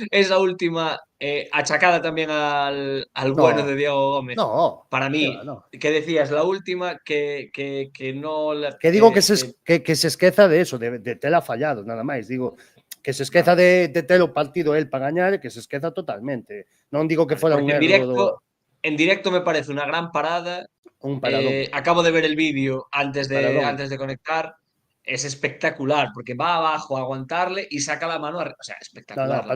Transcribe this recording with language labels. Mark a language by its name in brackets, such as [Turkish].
[Spanish] Esa última achacada también al bueno de Diego Gómez. No, para mí, no. ¿qué decías? La última que no... [Galician] Que digo que se esqueza de eso, de tela fallado, nada máis, digo... Que se esqueza de ter o partido el para gañar e que se esqueza totalmente. Non digo que fora un erro En directo me parece unha gran parada. Un paradón. [Spanish] Acabo de ver el vídeo antes de conectar. Es espectacular, porque va abajo a aguantarle y saca la mano arriba. O sea, espectacular.